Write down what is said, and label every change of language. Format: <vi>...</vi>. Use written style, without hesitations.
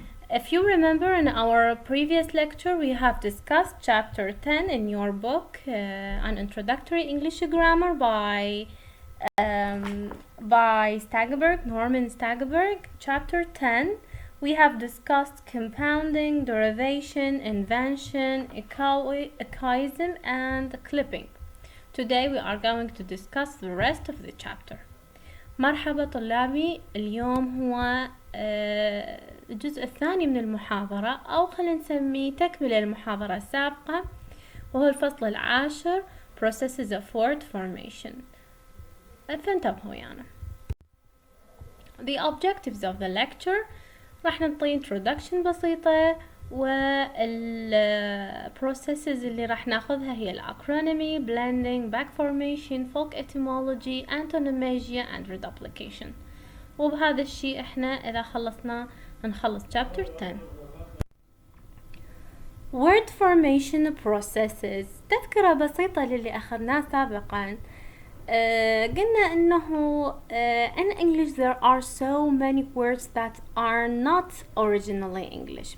<en>If you remember, in our previous lecture, we have discussed Chapter 10 in your book, An Introductory English Grammar by Stagberg, Norman Stagberg. Chapter 10. We have discussed compounding, derivation, invention, echoism, and clipping. Today we are going to discuss the rest of the chapter.</en> <ar>مرحبا طلابي. اليوم هو الجزء الثاني من المحاضرة، أو خلينا نسميه تكملة المحاضرة السابقة، وهو الفصل العاشر</ar> <en>Processes of Word Formation.</en> <ar>فانتبهوا يعني.</ar> <en>The objectives of the lecture،</en> <ar>راح نعطي</ar> <en>introduction بسيطة، والprocesses</en> <ar>اللي راح ناخذها هي</ar> <en>Acronyms, blending, backformation, folk etymology, antonomasia and reduplication.</en> <ar>وبهذا الشيء احنا اذا خلصنا هنخلص chapter 10.</ar> <en>word formation processes،</en> <ar>تذكرة بسيطة للي اخذناه سابقا. قلنا انه</ar> <en>in English there are so many words that are not originally English.</en>